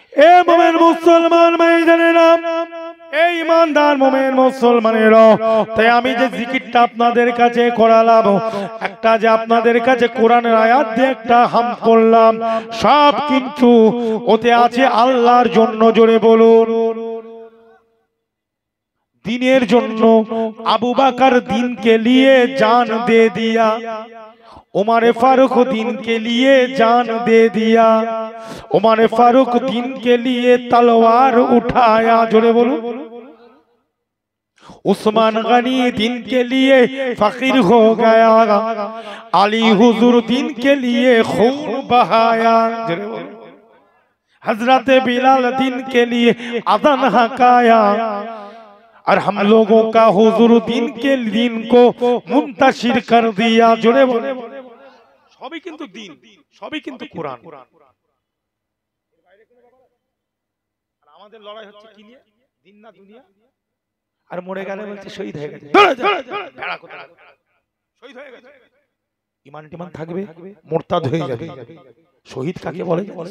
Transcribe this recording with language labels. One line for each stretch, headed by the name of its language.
Bangla: এ মুমিন মুসলমান ভাইজানেরা, এই ইমানদার মুমিন মুসলমানেরা, তাই আমি যে জিকিরটা আপনাদের কাছে করালাম, একটা যে আপনাদের কাছে কোরআনের আয়াত দিয়ে একটা হাম করলাম, সব কিন্তু ওতে আছে আল্লাহর জন্য। জোরে বলুন। দিনের জন্য
Hindi: আবু বকর দিন কে লিয়ে জান দে দিয়া, उमर फारूक दिन के लिए जान दे दिया, उमर फारूक दिन के लिए तलवार उठाया। जोरे बोलो। उस्मान गनी दिन के लिए फकीर हो गया, अली हुजूर दिन के लिए खून बहाया। जोरे बोलो। हजरत बिलाल दिन के लिए अज़ान हकाया, और हम लोगों का हुजूर दिन के दिन को मुंतशिर कर दिया। जोड़े बोले
Bangla: সবই কিন্তু দিন, সবই কিন্তু কোরআন। আর আমাদের লড়াই হচ্ছে কি নিয়ে? দিন না দুনিয়া? আর মরে গেলে বলছে শহীদ হয়ে গেছে। ভেড়া কোথায়? শহীদ হয়ে গেছে। ঈমান টিমান থাকবে, মুরতাদ হয়ে যাবে। শহীদ কাকে বলে?